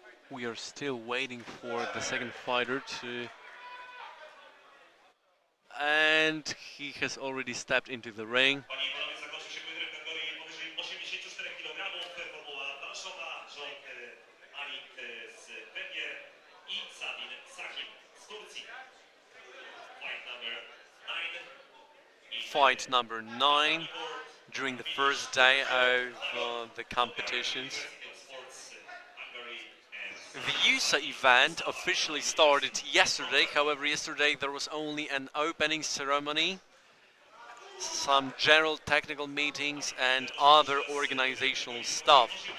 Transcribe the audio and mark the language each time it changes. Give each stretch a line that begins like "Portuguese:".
English: We are still waiting for the second fighter to... And he has already stepped into the ring.
Polish: Panie i panowie, zakończył się pojedynek w kategorii powyżej 84 kg. Formuła Warszawa, rząd Alik z Węgier i Sabin Sachim z Turcji.
English: Fight number 9. Fight number 9 during the first day of the competitions. The EUSA event officially started yesterday. However, yesterday there was only an opening ceremony, some general technical meetings and other organizational stuff.